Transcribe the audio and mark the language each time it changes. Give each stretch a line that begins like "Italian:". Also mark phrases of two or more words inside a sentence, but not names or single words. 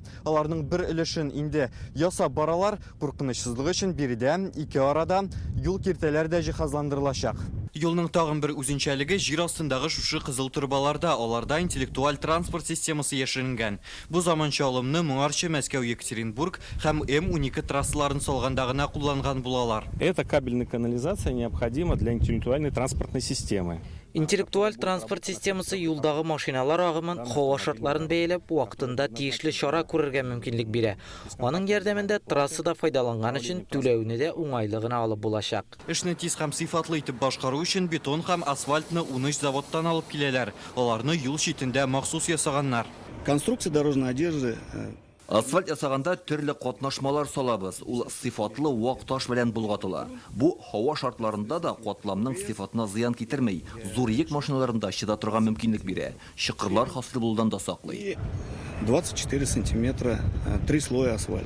Tatar: Аларның бер өлешен инде ясап баралар. Куркынычсызлык өчен биредә ике арада юл киртәләре дә җиһазландырылачак. Юлның тагын бер үзенчәлеге җир астындагы шушы кызыл турбаларда, аларда интеллектуаль транспорт системасы яшеренгән. Бу заманча алымны моңарчы Мәскәү-Екатеринбург һәм М12 трассаларын салганда гына кулланган булалар.
Russian: Эта кабельная канализация необходима для интеллектуальной транспортной системы.
Tatar: Интеллектуаль транспорт системасы юлдагы машиналар агымын, һава шартларын бәяләп, вакытында тиешле чара күрергә мөмкинлек бирә. Аның ярдәмендә трассада файдаланган өчен түләүне дә уңайлы гына алып булачак. Эшне тиз һәм сыйфатлы итеп башкару өчен бетон һәм асфальтны 13 заводтан алып киләләр. Аларны юл читендә махсус ясаганнар.
Russian: Конструкция дорожной одежды.
Tatar: Асфальт ясаганда төрле катнашмалар салабыз. Ул сыйфатлы вак таш белән булгатыла. Бу һава шартларында да катламның сыйфатына зыян китермәй, зур йөк машиналарында чыда торган мөмкинлек бирә. Чыкырлар хасыл булудан да саклый.
Russian: 24 сантиметра, 3 слоя асфальта.